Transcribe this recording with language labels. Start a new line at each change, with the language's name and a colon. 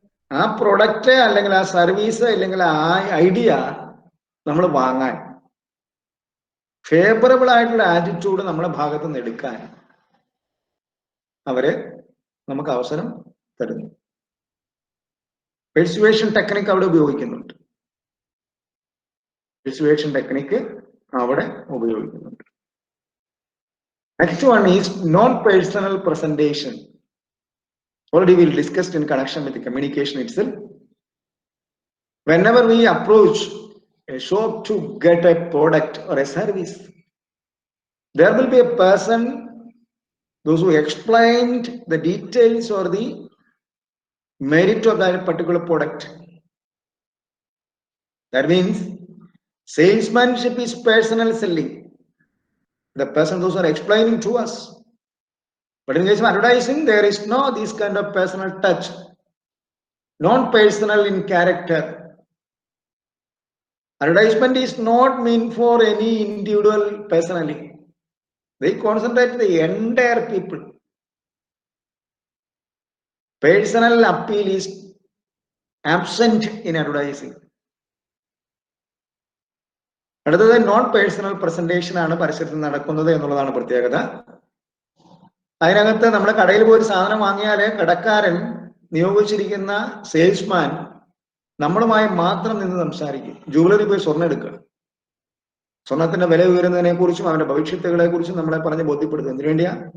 Malayalam: ആ പ്രൊഡക്റ്റ് അല്ലെങ്കിൽ ആ സർവീസ് അല്ലെങ്കിൽ ആ ഐഡിയ നമ്മൾ വാങ്ങാൻ, ഫേവറബിൾ ആയിട്ടുള്ള ആറ്റിറ്റ്യൂഡ് നമ്മുടെ ഭാഗത്ത് നിന്ന് എടുക്കാൻ അവര് നമുക്ക് അവസരം തരുന്നു. പെർsuasion ടെക്നിക്ക് അവിടെ ഉപയോഗിക്കുന്നുണ്ട്. പെർsuasion ടെക്നിക്ക് അവിടെ ഉപയോഗിക്കുന്നുണ്ട്.
English: Next one is non-personal presentation. Already we discussed in connection with the communication itself. Whenever we approach a shop to get a product or a service, there will be a person, those who explained the details or the merit of that particular product. That means salesmanship is personal selling. The person those are explaining to us. But in case of advertising, there is no this kind of personal touch, non-personal in character. Advertisement is not meant for any individual personally. They concentrate the entire people. Personal appeal is absent in advertising.
Malayalam: അടുത്തത് non personal presentation ആണ് പരസ്യത്തിൽ നടക്കുന്നത് എന്നുള്ളതാണ് പ്രത്യേകത. അതിനകത്ത് നമ്മുടെ കടയിൽ പോയി സാധനം വാങ്ങിയാൽ കടക്കാരൻ നിയോഗിച്ചിരിക്കുന്ന സെയിൽസ്മാൻ നമ്മളുമായി മാത്രം നിന്ന് സംസാരിക്കും. ജുവലറി പോയി സ്വർണ്ണം എടുക്കുക, സ്വർണത്തിന്റെ വില ഉയരുന്നതിനെ കുറിച്ചും അവന്റെ ഭവിഷ്യത്തുകളെ കുറിച്ചും നമ്മളെ പറഞ്ഞ് ബോധ്യപ്പെടുത്തുക. എന്തിനു വേണ്ടിയാ?